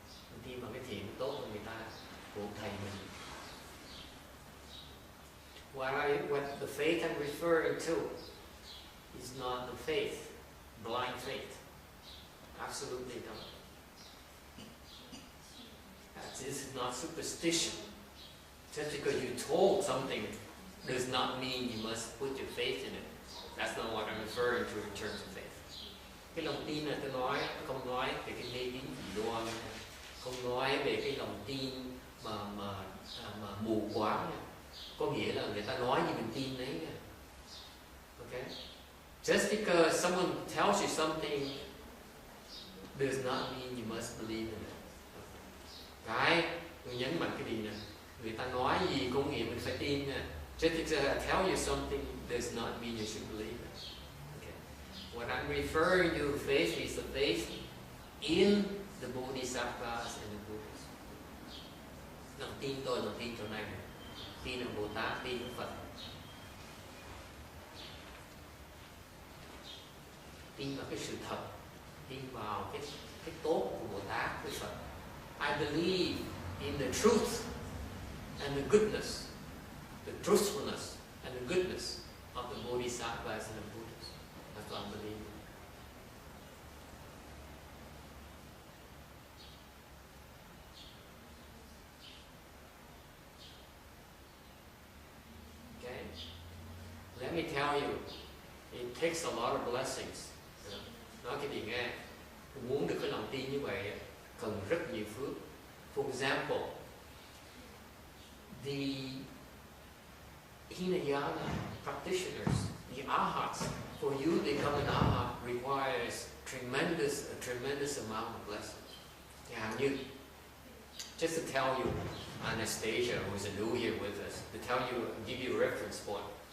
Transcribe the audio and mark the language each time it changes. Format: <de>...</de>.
<vi>Mình tin vào cái thiện cái tốt của người ta, của thầy mình.</vi> <en>What the faith I'm referring to is not the faith, blind faith. Absolutely not. This is not superstition. Just because you're told something does not mean you must put your faith in it. That's not what I'm referring to in terms of faith.</en> <vi>Cái lòng tin là tôi nói, không nói về cái mê tín dị đoan, không nói về cái lòng tin mà mù quáng. Có nghĩa là người ta nói gì mình tin đấy.</vi> <en>Okay? Just because someone tells you something does not mean you must believe in it.</en> <vi>Cái tôi nhấn mạnh cái gì nè, người ta nói gì có nghĩa mình phải tin nè.</vi> <en>Just because I tell you something does not mean you should believe it. Okay. What I'm referring to faith is the faith in the Bodhisattvas and the Buddhas.</en> <vi>Lòng tin tôi, lòng tin chỗ này này. Tin ở Bồ Tát, tin ở Phật. Tin vào cái sự thật, tin vào cái tốt của Bồ Tát, của Phật.</vi> <en>I believe in the truth and the goodness, the truthfulness and the goodness of the Bodhisattvas and the Buddhas. That's what I believe. Okay? Let me tell you, it takes a lot of blessings.</en> <vi>Nói cái gì nghe, muốn được cái lòng tin như vậy cần rất nhiều phước.</vi> <en>For example, the Hinayana practitioners, the Arhats, for you to become an Arhat requires a tremendous amount of blessings. Yeah, just to tell you, Anastasia, who is new here with us, to tell you, give you a reference point.</en>